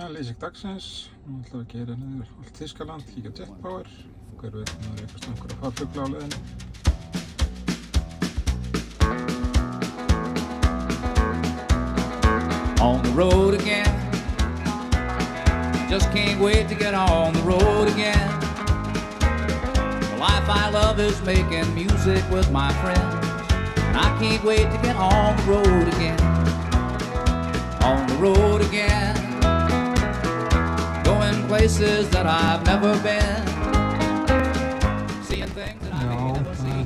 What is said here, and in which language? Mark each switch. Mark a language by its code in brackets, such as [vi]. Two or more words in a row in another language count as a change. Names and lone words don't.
[is] lýsing dagsins. Nú ætlum við að gera niður allt Þýskaland, kíkja Jet Power. Hver veit, það eitthvað einhverja farfugla á leiðinni. [en] On the road again. Just can't wait to get on the road again. The life I love is making music with my friends. And I can't wait to get on the road again. On the road again. Going places that I've never been. Seeing things that I never [is] Það [en] seen